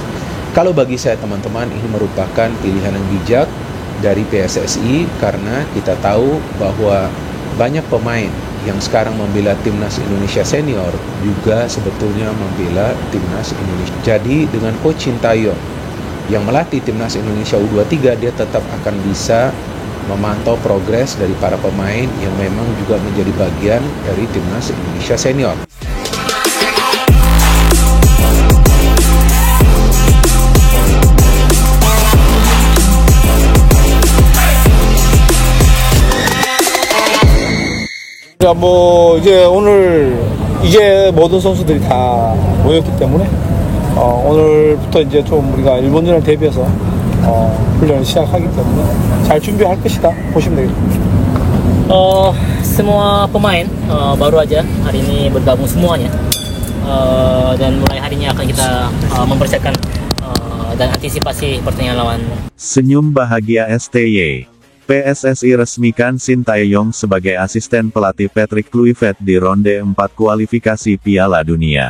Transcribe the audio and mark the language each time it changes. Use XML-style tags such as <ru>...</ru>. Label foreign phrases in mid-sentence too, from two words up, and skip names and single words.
<id>Kalau bagi saya teman-teman, ini merupakan pilihan yang bijak dari PSSI karena kita tahu bahwa banyak pemain yang sekarang membela timnas Indonesia senior juga sebetulnya membela timnas Indonesia. Jadi dengan Coach Sintayong yang melatih timnas Indonesia U23, dia tetap akan bisa memantau progres dari para pemain yang memang juga menjadi bagian dari timnas Indonesia senior.</id> <ko>자, 이제 오늘 이제 모든 선수들이 다 모였기 때문에 오늘부터 이제 좀 우리가 일본전을 대비해서 훈련을 시작하기 때문에 잘 준비할 것이다 보시면 되겠습니다.</ko> <id>Semua pemain baru aja hari ini bergabung semuanya, dan mulai harinya akan kita mempersiapkan dan antisipasi pertandingan lawan. Senyum bahagia STY. PSSI resmikan Sintayong sebagai asisten pelatih Patrick Kluivert di ronde 4 kualifikasi Piala Dunia.</id>